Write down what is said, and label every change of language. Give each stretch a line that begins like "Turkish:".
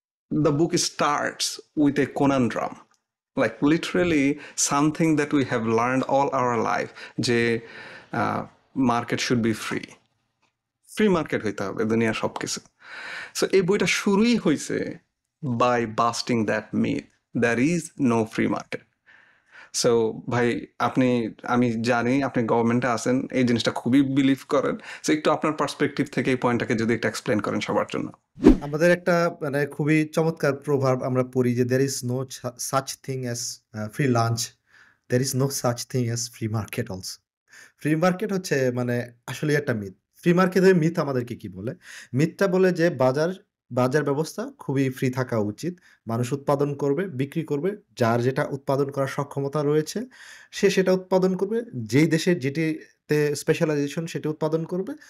English: The book starts with a conundrum, like literally something that we have learned all our life, যে market should be free,
Bangla: free market হইতে হবে দুনিয়ার সব কিছু।
English: so
Bangla: এই বইটা শুরুই হয়েছে
English: By busting that myth, there is no free market.
Bangla: So ভাই, আপনি, আমি জানি আপনি গভর্নমেন্টে আছেন, এই জিনিসটা খুবই বিলিভ করেন। সো একটু আপনার পার্সপেক্টিভ থেকে এই পয়েন্টটাকে যদি একটু এক্সপ্লেন করেন সবার জন্য। আমাদের একটা মানে খুবই চমৎকার প্রভাব আমরা পড়ি যে,
English: "There is no such thing as free lunch. There is no such thing as free market also."
Bangla: Free market হচ্ছে মানে আসলেই একটা মিথ। ফ্রি মার্কেটের মিথ আমাদেরকে কি বলে? মিথটা বলে যে বাজার ব্যবস্থা খুবই ফ্রি থাকা উচিত। মানুষ উৎপাদন করবে, বিক্রি করবে। যার যেটা উৎপাদন করার সক্ষমতা রয়েছে, সে সেটা উৎপাদন করবে। যেই দেশের যেটিতে স্পেশালাইজেশন সেটি উৎপাদন করবে।